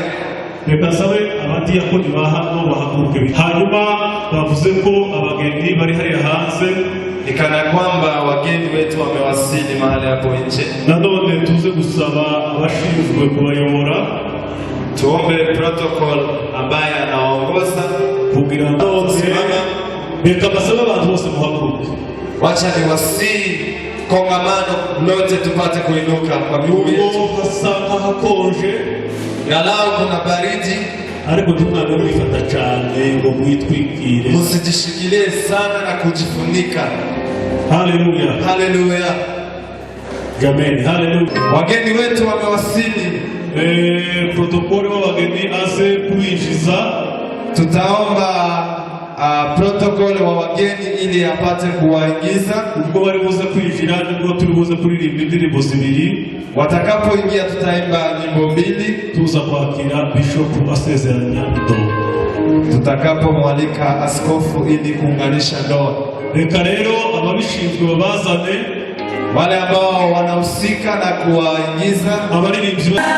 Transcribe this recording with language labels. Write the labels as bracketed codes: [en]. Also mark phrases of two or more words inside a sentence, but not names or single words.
[rw] Reka sabe abadiyakoni bahano bahaguruke, hanyuma bavuze ko abageni bari hariya hanze, [sw] ikana kwamba wageni wetu wamewasili mahali hapo nje. [rw] Nanone tuze gusaba abashinzwe kubayobora, [sw] tuombe protocol ambaye anaongoza [rw] kugira ngo reka basabe abantu bose muhaguruke. [sw] Wacha niwasii kongamano lote tupate kuinuka kwa miguu yetu. [rw] Hasanga hakonje, [sw] galau kuna baridi, [rw] ariko tumwana mwifata cyane ngo mwitwikire, [sw] musijishikilie sana na kujifunika. [rw] Hallelujah. Hallelujah. Amen. Hallelujah. [sw] Wageni wetu wamewasili. Protokoli wa wageni aze kuinjiza. Tutaomba protokoli wa wageni ili apate kuwaingiza. [rw] Ubwo bari buze kwinjira nibwo turi buze kuririmba indirimbo zibiri. [sw] Watakapoingia tutaimba nyimbo mbili. [rw] Tuza kwakira bishop asezeranya ndoa. [sw] Tutakapomwalika askofu ili kuunganisha ndoa. [rw] Reka rero ababishinzwe babazane, [sw] wale ambao wanahusika na kuwaingiza abaririmbyi.